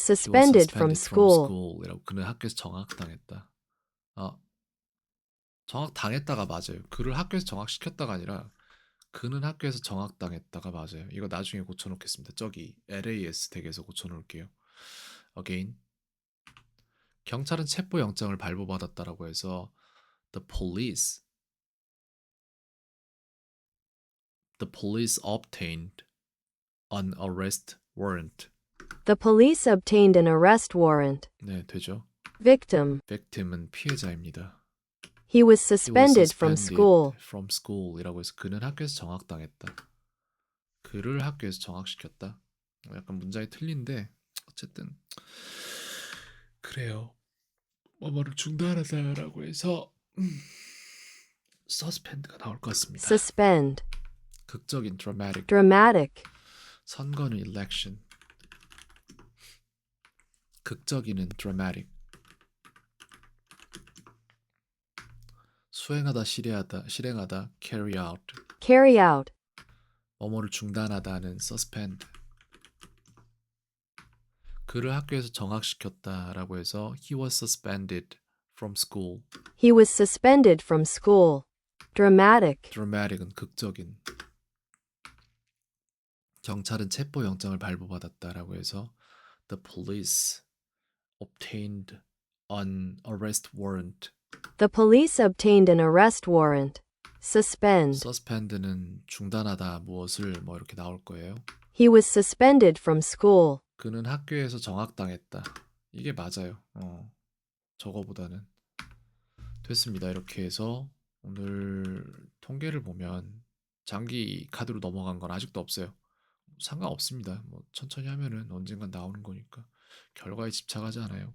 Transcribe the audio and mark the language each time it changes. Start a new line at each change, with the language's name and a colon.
English: suspended from suspended school.
Korean: 이라고. 그는 학교에서 정학당했다. 정학당했다가 맞아요. 그를 학교에서 정학시켰다가 아니라 그는 학교에서 정학당했다가 맞아요. 이거 나중에 고쳐놓겠습니다. 저기 LAS 댁에서 고쳐놓을게요.
English: Again.
Korean: 경찰은 체포영장을 발부받았다라고 해서
English: the police obtained an arrest warrant. The police obtained an arrest warrant.
Korean: 네, 되죠.
English: Victim.
Korean: victim은 피해자입니다.
English: He was He was suspended from suspended school.
Korean: from school이라고 해서 그는 학교에서 정학당했다. 그를 학교에서 정학시켰다. 약간 문장이 틀린데 어쨌든 그래요. 뭐뭐를 중단하다라고 해서 suspend가 나올 것 같습니다.
English: Suspend.
Korean: 극적인 dramatic.
English: Dramatic.
Korean: 선거는 election. 극적인은 dramatic. 수행하다, 실행하다, carry out.
English: Carry out.
Korean: 뭐뭐를 중단하다는 suspend. 그를 학교에서 정학시켰다라고 해서
English: he was suspended from school. He was suspended from school. Dramatic.
Korean: dramatic은 극적인. 경찰은 체포영장을 발부받았다라고 해서
English: the police obtained an arrest warrant. The police obtained an arrest warrant. Suspend.
Korean: suspend는 중단하다 무엇을 뭐 이렇게 나올 거예요.
English: He was suspended from school.
Korean: 그는 학교에서 정학당했다. 이게 맞아요. 저거보다는. 됐습니다. 이렇게 해서 오늘 통계를 보면 장기 카드로 넘어간 건 아직도 없어요. 상관없습니다. 뭐 천천히 하면은 언젠간 나오는 거니까 결과에 집착하지 않아요.